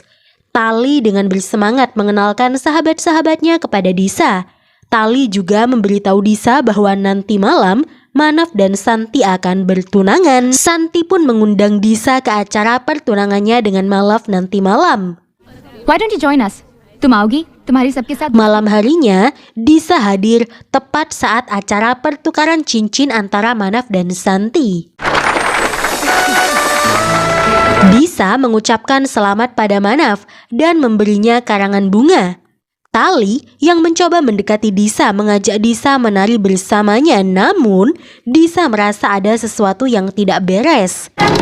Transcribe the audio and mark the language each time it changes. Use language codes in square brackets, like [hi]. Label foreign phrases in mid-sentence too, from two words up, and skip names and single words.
[id] Tali dengan bersemangat mengenalkan sahabat-sahabatnya kepada Disa. Tali juga memberitahu Disa bahwa nanti malam Manav dan Santi akan bertunangan. Santi pun mengundang Disa ke acara pertunangannya dengan Manav nanti malam. [en] Why don't you join us? [hi] Tum आओगी? तुम्हारी सबके साथ. [id] Malam harinya, Disa hadir tepat saat acara pertukaran cincin antara Manav dan Santi. Disa mengucapkan selamat pada Manav dan memberinya karangan bunga. Tali yang mencoba mendekati Disa mengajak Disa menari bersamanya, namun Disa merasa ada sesuatu yang tidak beres.